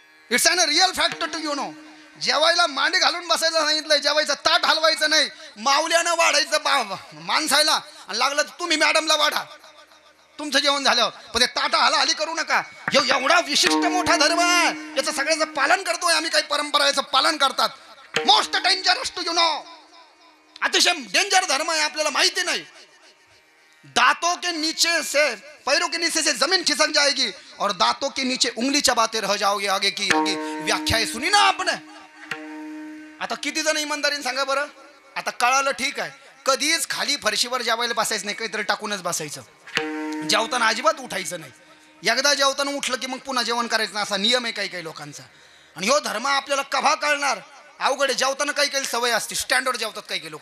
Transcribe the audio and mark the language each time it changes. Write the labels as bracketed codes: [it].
[en] It's an real fact to you know. [mr] जेवायला मांडी घालून बसायला सांगितलंय, जेवायचं ताट हलवायचं नाही, मावल्यानं वाढायचं माणसायला आणि लागलं तर तुम्ही मॅडमला वाढा तुमचं जेवण झालं. पण ते ताटा हालाहाली करू नका. एवढा विशिष्ट मोठा धर्म आहे, याचं सगळ्याचं पालन करतोय आम्ही. काही परंपरा याचं पालन करतात. [en] Most dangerous to you know. [mr] अतिशय डेंजर धर्म आहे, आपल्याला माहिती नाही. [hi] दांतों के नीचे से पैरों के नीचे से जमीन खिसक जाएगी और दांतों के नीचे उंगली चबाते रह जाओगे. आगे की व्याख्या सुनी ना आपने. [mr] आता किती जण इमानदारीने सांगा बरं. आता कळालं ठीक आहे. कधीच खाली फरशीवर जेवायला बसायचं नाही, काहीतरी टाकूनच बसायचं. जेवताना अजिबात उठायचं नाही. एकदा जेवताना उठलं की मग पुन्हा जेवण करायचं नाही, असा नियम आहे काही काही लोकांचा. आणि ह्यो धर्म आपल्याला कभा कळणार. अवघड आहे. जेवताना काही काही सवय असते, स्टँडर्ड जेवतात काही काही लोक.